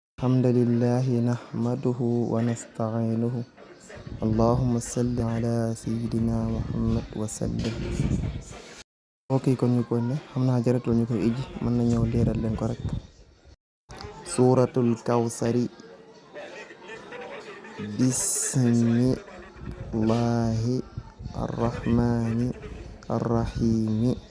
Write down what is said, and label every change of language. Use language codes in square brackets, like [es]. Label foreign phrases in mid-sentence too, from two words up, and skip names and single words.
[ar] الحمد لله نحمده ونستعينه اللهم صل على سيدنا محمد وسلم. [wo] mbokk yi kon ñu ko ne xam naa jaratul ñu koy ijji mën na ñëw leeral leen ko rek. [ar] سورة الكوثر بسم الله الرحمن الرحيم